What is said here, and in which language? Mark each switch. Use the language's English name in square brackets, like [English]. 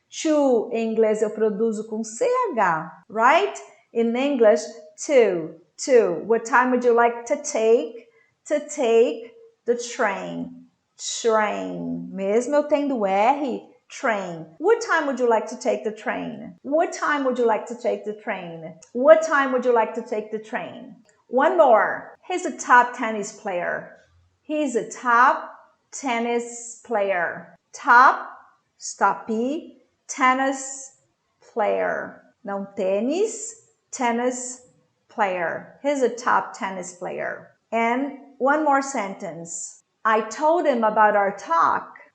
[Portuguese] To, em inglês, eu produzo com CH, right? [English] In English, to. What time would you like to take? To take the train. [Portuguese] Train. Mesmo eu tendo R, train. [English] What time would you like to take the train? What time would you like to take the train? What time would you like to take the train? One more. He's a top tennis player. He's a top tennis player. Top, stop E, tennis player. [Portuguese] Não tênis, tennis player. [English] He's a top tennis player. And one more sentence. I told him about our talk.